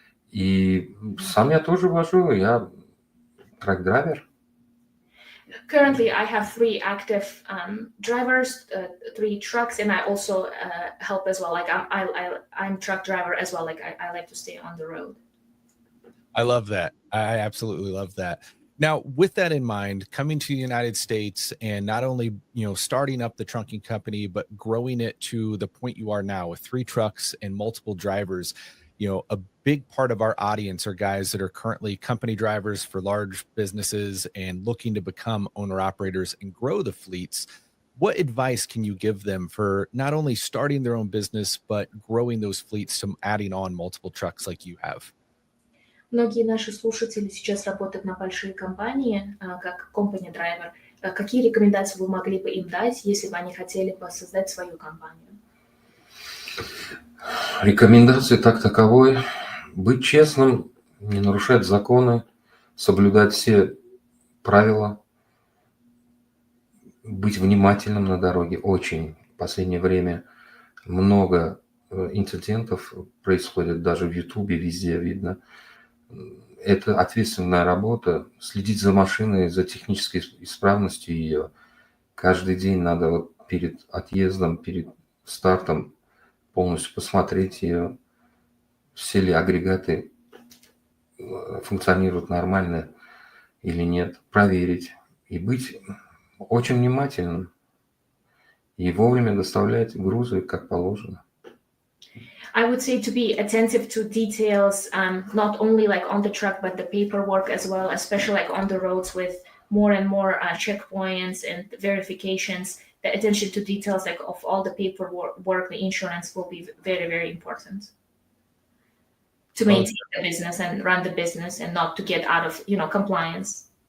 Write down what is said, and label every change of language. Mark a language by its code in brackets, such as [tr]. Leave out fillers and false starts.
[ru] И сам я тоже вожу, я трак-драйвер. [en] Currently, I have 3 active drivers, 3 trucks, and I also help as well. Like I'm truck driver as well. Like I like to stay on the road. I love that. I absolutely love that. Now, with that in mind, coming to the United States and not only, starting up the trunking company, but growing it to the point you are now with 3 trucks and multiple drivers, a big part of our audience are guys that are currently company drivers for large businesses and looking to become owner operators and grow the fleets. What advice can you give them for not only starting their own business, but growing those fleets to adding on multiple trucks like you have? [ru] Многие наши слушатели сейчас работают на большие компании, как [en] company driver. [ru] Какие рекомендации вы могли бы им дать, если бы они хотели бы создать свою компанию? Рекомендации так таковой: быть честным, не нарушать законы, соблюдать все правила, быть внимательным на дороге. Очень. В последнее время много инцидентов происходит, даже в Ютубе, везде видно. Это ответственная работа, следить за машиной, за технической исправностью ее. Каждый день надо вот перед отъездом, перед стартом полностью посмотреть ее, все ли агрегаты функционируют нормально или нет, проверить и быть очень внимательным и вовремя доставлять грузы, как положено. [en] I would say to be attentive to details, not only like on the truck, but the paperwork as well, especially like on the roads with more and more checkpoints and verifications. The attention to details, like of all the paperwork, the insurance will be very, very important to maintain the business and run the business and not to get out of, compliance.